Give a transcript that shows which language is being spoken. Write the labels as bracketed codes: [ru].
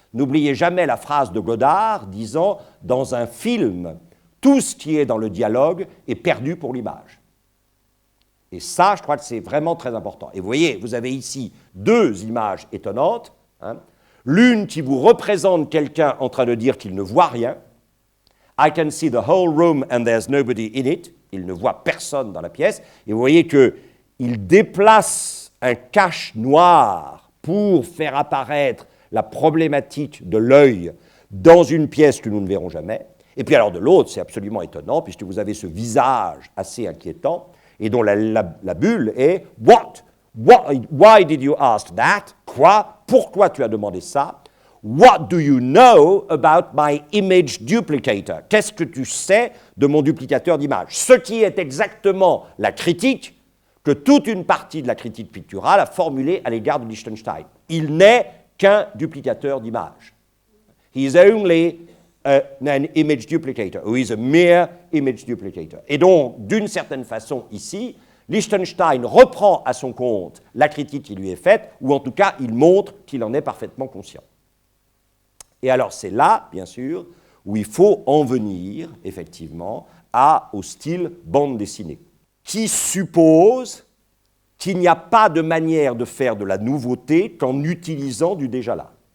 [fr] N'oubliez jamais la phrase de Godard disant « Dans un film, tout ce qui est dans le dialogue est perdu pour l'image. » Et ça, je crois que c'est vraiment très important. Et vous voyez, vous avez ici deux images étonnantes, hein. L'une qui vous représente quelqu'un en train de dire qu'il ne voit rien. [en] I can see the whole room and there's nobody in it. [fr] Il ne voit personne dans la pièce. Et vous voyez qu'il déplace un cache noir pour faire apparaître la problématique de l'œil dans une pièce que nous ne verrons jamais. Et puis alors de l'autre, c'est absolument étonnant, puisque vous avez ce visage assez inquiétant, et dont la bulle est « [en] What? Why did you ask that? [fr] » Quoi? Pourquoi tu as demandé ça? [en] What do you know about my image duplicator? [fr] Qu'est-ce que tu sais de mon duplicateur d'image? Ce qui est exactement la critique que toute une partie de la critique picturale a formulée à l'égard de Lichtenstein. Il n'est qu'un duplicateur d'image. [en] He is only an image duplicator, or he is a mere image duplicator. [fr] Et donc, d'une certaine façon, ici, Lichtenstein reprend à son compte la critique qui lui est faite, ou en tout cas, il montre qu'il en est parfaitement conscient. Et alors, c'est là, bien sûr, où il faut en venir, effectivement, au style bande dessinée, qui suppose qu'il n'y a pas de manière de faire de la nouveauté qu'en utilisant du déjà là.